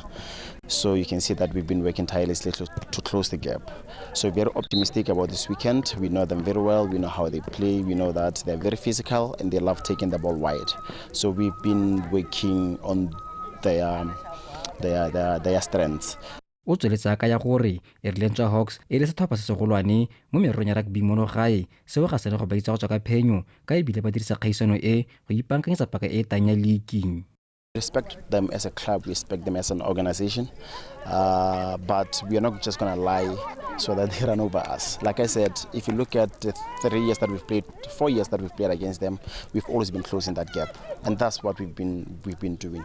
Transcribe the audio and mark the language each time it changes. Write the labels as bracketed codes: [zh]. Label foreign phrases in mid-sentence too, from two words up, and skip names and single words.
[en] So you can see that we've been working tirelessly to close the gap. So very optimistic about this weekend. We know them very well. We know how they play. We know that they're very physical and they love taking the ball wide. So we've been working on their strengths. [tn] O tsweletsa ka ya gore Atlanta Hawks e le setlhopha se segolwane mo mererong ya rugby mono gae seo ga se ne go ba itse go tswa ka phenyo ka ebile ba dirisa kgaisano e go ipankanyetsa paka e tang ya league. [en] Respect them as a club, we respect them as an organization, but we are not just going to lie so that they run over us. Like I said, if you look at the 4 years that we've played against them, we've always been closing that gap, and that's what we've been doing.